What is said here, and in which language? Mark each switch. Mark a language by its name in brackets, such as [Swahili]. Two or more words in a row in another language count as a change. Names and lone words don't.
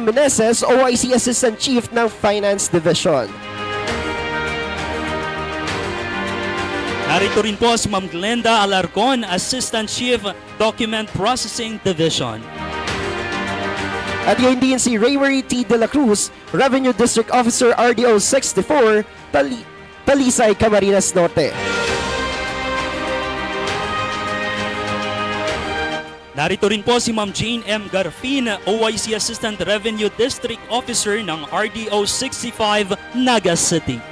[Filipino] Meneses, [English] OIC Assistant Chief [Filipino] ng Finance Division. Narito rin po si Ma'am Glenda Alarcon, [English] Assistant Chief [Filipino] Document Processing Division. At yun din si Raymarie T. De La Cruz, [English] Revenue District Officer [Filipino] RDO 64, Talisay, Camarines Norte. Narito rin po si Ma'am Jane M. Garfin, [English] OIC Assistant Revenue District Officer [Filipino] ng RDO 65, Naga City.